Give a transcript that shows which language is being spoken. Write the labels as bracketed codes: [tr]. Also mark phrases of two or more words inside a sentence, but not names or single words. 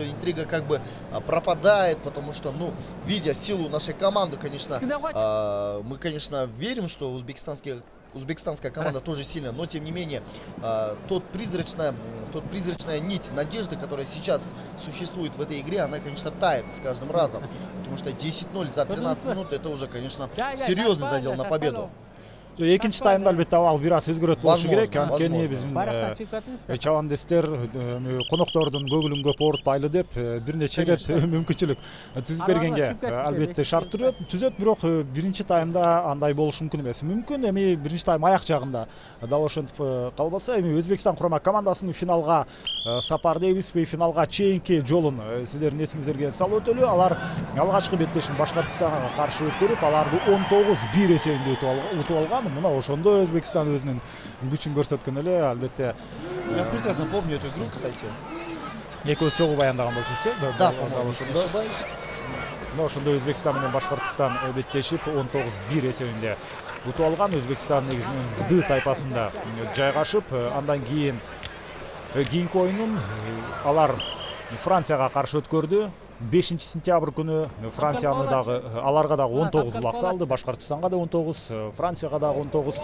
[ru] Интрига как бы пропадает, потому что, ну, видя силу нашей команды, конечно, мы, конечно, верим, что узбекистанская команда тоже сильная, но тем не менее тот призрачная нить надежды, которая сейчас существует в этой игре, она, конечно, тает с каждым разом, потому что 10-0 за 13 минут это уже, конечно, серьезный задел на победу. [ky] Экинчи таймда албетте абал бир аз өзгөрөт болушу керек. Анткени биздин чабандестер коноктордун көңүлүн көп оорутпайлы деп бир нече рет мүмкүнчүлүк түзүп бергенге албетте шарт түзөт, бирок биринчи таймда андай болушу мүмкүн эмес. Мүмкүн эми биринчи тайм аяк жагында дал ошентип калбаса, эми Өзбекстан курама командасынын финалга сапар дейбизби, финалга чейинки жолун сиздердин эсиңиздерге салып өтөлү. Алар алгачкы беттешин Башкортостанга каршы өткөрүп, аларды 19-1 эсебинде утуп алган. Мына ошондо Өзбекстан өзүнүн күчүн көрсөткөн эле, албетте. [ru] Я прекрасно помню эту игру, кстати. [ky] Экөөбүз чогуу баяндаган болчубуз, [ru] да, по-моему, если не ошибаюсь. [ky] Мына ошондо Өзбекстан менен Башкортостан беттешип 19-1 эсебинде утуп алган. Өзбекстан негизинен Д тайпасында жайгашып, андан кийинки оюнун алар Францияга каршы өткөрдү. 5 сентябрь күнү Францияны дагы аларга дагы 19 улак салды, Башкортостанга да 19, Францияга дагы 19.